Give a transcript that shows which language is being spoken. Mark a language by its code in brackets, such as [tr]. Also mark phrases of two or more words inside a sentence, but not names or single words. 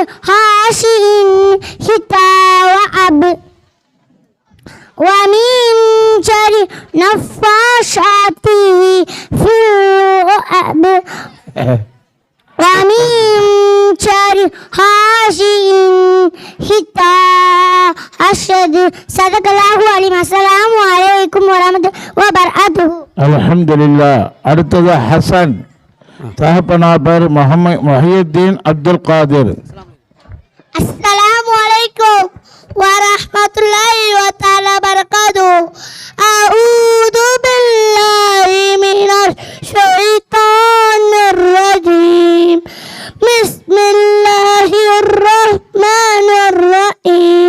[ar] حاشٍ شتاء وأب ومن شر نفاثات في العقد ومن شر حاسد إذا حسد صدق الله العظيم. السلام عليكم ورحمة الله وبركاته. [ta] அல்ஹம்துலில்லாஹ். அடுத்தது ஹசன், தகப்பனார் பேர் முஹியுத்தீன் அப்துல் காதிர். [ar] السلام عليكم ورحمة الله وبركاته. أعوذ بالله من الشيطان الرجيم. Bismillahirrahmanirrahim.